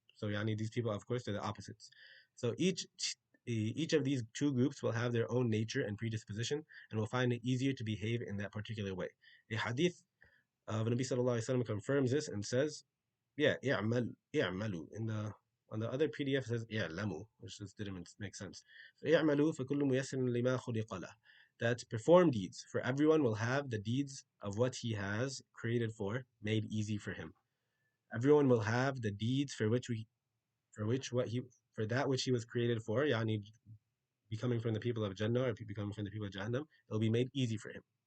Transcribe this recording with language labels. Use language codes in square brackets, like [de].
[en] So, yani, these people, of course, they're the opposites. So each of these two groups will have their own nature and predisposition, and will find it easier to behave in that particular way. A hadith of Nabi Sallallahu Alaihi Wasallam confirms this and says, yeah, i'malu. In the on the other PDF it says i'lamu, which just didn't make sense. [ar] So i'malu فَكُلُّ مُيَسَّرٌ لِمَا خُلِقَ لَهُ. [en] That perform deeds, for everyone will have the deeds of what he has created for made easy for him. Everyone will have the deeds for which what he for that which he was created for, yani becoming from the people of Jannah or becoming from the people of Jahannam, it will be made easy for him.